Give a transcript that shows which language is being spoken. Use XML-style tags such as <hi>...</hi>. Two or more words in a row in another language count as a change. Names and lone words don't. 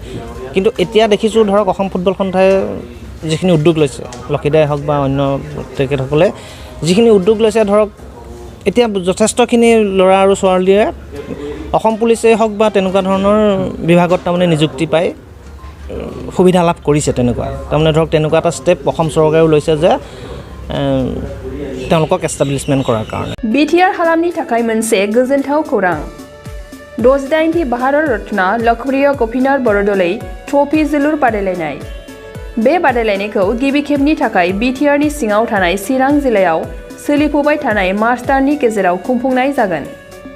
<as>কিন্তু এতিয়া দেখিছোঁ ধৰক অসম ফুটবল সন্থাই যিখিনি উদ্যোগ লৈছে, লক্ষীদাই হওক বা অন্য তেখেতসকলে যিখিনি উদ্যোগ লৈছে, ধৰক এতিয়া যথেষ্টখিনি ল'ৰা আৰু ছোৱালীয়ে অসম পুলিচেই হওক বা তেনেকুৱা ধৰণৰ বিভাগত তাৰমানে নিযুক্তি পাই সুবিধা লাভ কৰিছে। তেনেকুৱা তাৰমানে ধৰক তেনেকুৱা এটা ষ্টেপ অসম চৰকাৰেও লৈছে যে তেওঁলোকক এষ্টাব্লিছমেণ্ট কৰাৰ কাৰণে।</as> <brx>बिटिआर हालामनि थाखाय मोनसे गोजोनथाव खौरां। 68थि भारत रत्न लकप्रिय गपिनाथ बरदलै ट्रफी जोलुर बादायलायनाय। बे बादायलायनायखौ गिबि खेबनि थाखाय बिटिआरनि सिङाव थानाय चिरां जिल्लायाव सोलिफुबाय थानाय मार्च दाननि गेजेराव खुंफुंनाय जागोन।</brx>